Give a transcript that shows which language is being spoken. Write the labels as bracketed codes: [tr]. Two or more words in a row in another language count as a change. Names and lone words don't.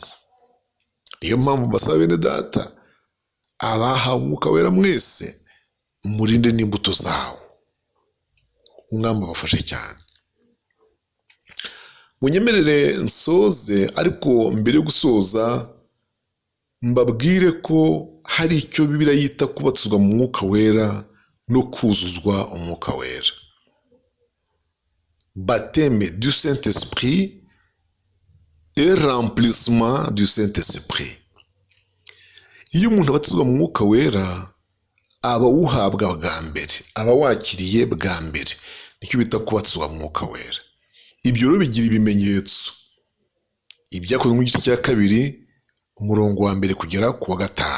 [rw] Niyo mpamvu mbasaba bene data, abahawe umwuka wera mwese murinde n'imbuto zawo, umwami abafashe cyane. Munyemerere nsoze, ariko mbere yo gusoza mbabwire ko hari icyo Bibiliya yita kubatizwa mu mwuka wera no kuzuzwa umwuka wera. [fr] Baptême du Saint-Esprit et remplissement du Saint-Esprit. [rw] Iyo umuntu abatizwa mu mwuka wera aba wuhabwa bwa mbere, aba wakiriye bwa mbere, nicyo bita kubatizwa mu mwuka wera. Ibyo rero bigira ibimenyetso. Ibyakozwe mu gice cya 2 umurongo wa 1 kugera ku wa 5.